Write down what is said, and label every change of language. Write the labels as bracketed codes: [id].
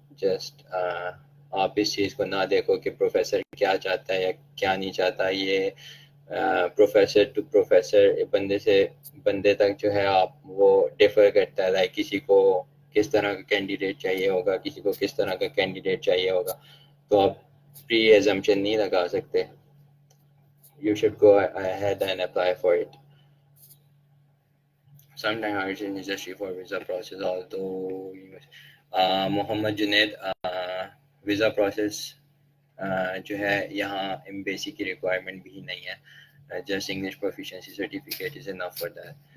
[hi] Just आप इस चीज़ को ना देखो कि प्रोफेसर क्या चाहता है या क्या नहीं चाहता. ये प्रोफेसर टू प्रोफेसर, बंदे से बंदे तक जो है आप वो डिफर करता है. किसी को किस तरह का कैंडिडेट चाहिए होगा, किसी को किस तरह का कैंडिडेट चाहिए होगा, तो आप प्री एजम्पशन नहीं लगा सकते. [en] You should go ahead and apply for it. Sometimes hires in industry for visa process, although Mohammad Junaid, visa process [hi] जो है यहाँ एम्बेसी की रिक्वायरमेंट भी नहीं है. [en] Just English proficiency certificate is enough for that.